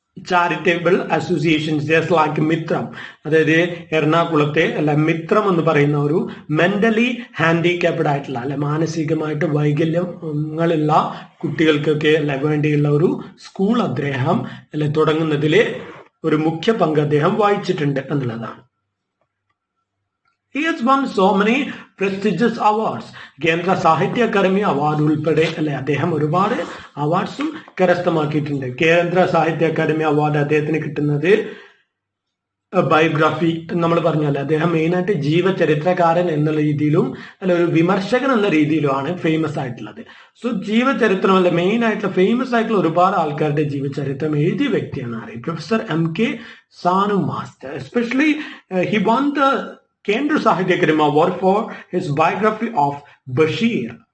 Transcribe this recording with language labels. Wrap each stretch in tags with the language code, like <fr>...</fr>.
<ml>Charitable associations just like മിത്രം, അതായത് എറണാകുളത്തെ അല്ല മിത്രം എന്ന് പറയുന്ന ഒരു മെന്റലി ഹാൻഡിക്യാപ്ഡ് ആയിട്ടുള്ള അല്ലെ മാനസികമായിട്ട് വൈകല്യങ്ങളുള്ള കുട്ടികൾക്കൊക്കെ അല്ലെ വേണ്ടിയുള്ള ഒരു സ്കൂൾ അദ്ദേഹം അല്ലെ തുടങ്ങുന്നതിലെ ഒരു മുഖ്യ പങ്ക് അദ്ദേഹം വഹിച്ചിട്ടുണ്ട് എന്നുള്ളതാണ്.</ml> <en>He has won so many prestigious awards.</en> <ml>കേന്ദ്ര സാഹിത്യ അക്കാദമി അവാർഡ് ഉൾപ്പെടെ അല്ലെ അദ്ദേഹം ഒരുപാട് അവാർഡ്സും കരസ്ഥമാക്കിയിട്ടുണ്ട്. കേന്ദ്ര സാഹിത്യ അക്കാദമി അവാർഡ് അദ്ദേഹത്തിന് കിട്ടുന്നത് ബയോഗ്രാഫി നമ്മൾ പറഞ്ഞല്ലേ, അദ്ദേഹം മെയിനായിട്ട് ജീവചരിത്രകാരൻ എന്നുള്ള രീതിയിലും അല്ല ഒരു വിമർശകൻ എന്ന രീതിയിലുമാണ് ഫേമസ് ആയിട്ടുള്ളത്. സോ ജീവചരിത്രം അല്ല മെയിൻ ആയിട്ടുള്ള ഫേമസ് ആയിട്ടുള്ള ഒരുപാട് ആൾക്കാരുടെ ജീവചരിത്രം എഴുതിയ വ്യക്തിയാണ് അറിയാം professor MK Sanu master.</ml> <en>Especially he won the Kendra Sahitya Akademi Award for his biography of Bashir.</en>